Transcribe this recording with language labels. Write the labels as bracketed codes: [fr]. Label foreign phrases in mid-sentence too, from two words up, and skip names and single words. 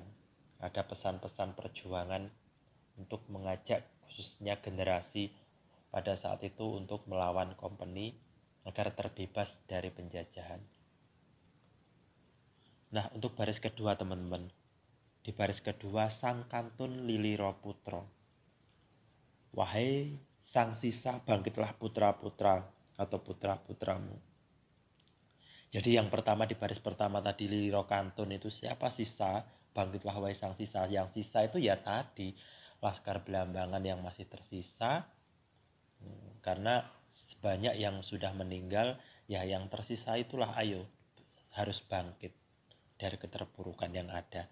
[id] Ada pesan-pesan perjuangan untuk mengajak khususnya generasi pada saat itu untuk melawan company agar terbebas dari penjajahan. Nah, untuk baris kedua teman-teman, di baris kedua [jv] sang kantun liliro putro, [id] wahai sang sisa bangkitlah putra-putra atau putra-putramu. Jadi yang pertama di baris pertama tadi [jv] liliro kantun [id] itu siapa sisa, bangkitlah wahai sang sisa. Yang sisa itu ya tadi Laskar Belambangan yang masih tersisa, karena banyak yang sudah meninggal, ya yang tersisa itulah ayo harus bangkit dari keterpurukan yang ada.